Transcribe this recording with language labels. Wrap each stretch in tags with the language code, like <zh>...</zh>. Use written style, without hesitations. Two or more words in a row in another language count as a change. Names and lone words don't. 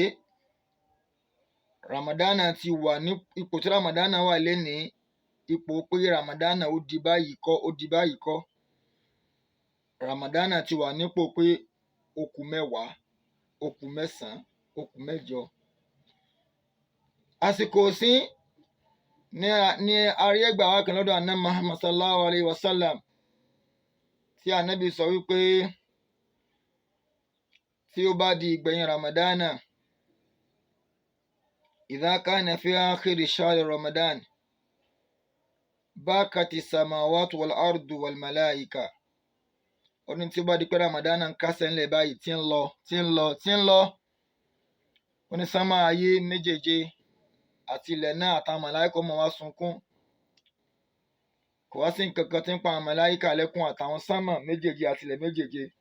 <yo>ramadana ti wà ní ipò tí ramadana wà lénìí ipò pé ramadana ó di báyìí kọ́ ramadana ti wà nípò pé ó kù mẹ́wàá ó kù mẹ́sàn-án ó kù mẹ́jọ. àsìkò sí ní arí ẹgbà wa kan lọ́dọ̀ àná Muhammad</yo> <ar>صلى الله عليه وسلم</ar> <yo>tí ànábì sọ wípé tí ó bá di ìgbẹ̀yìn ramadana</yo> <ar>إذا كان في آخر شهر رمضان بكت السماوات والأرض والملائكة.</ar> <yo>ó ní tí ó bá di pé ramadana ń kásẹ̀ ńlẹ̀ báyìí tí ń lọ ó ní sánmà ayé méjèèje àti ilẹ̀ náà àtàwọn màláíkà mọ̀ wá sunkún. kò wá sí nǹkan kan tí ń pa àwọn màláíkà lẹ́kún àtàwọn sánmà méjèèje àti ilẹ̀ méjèèje.</yo>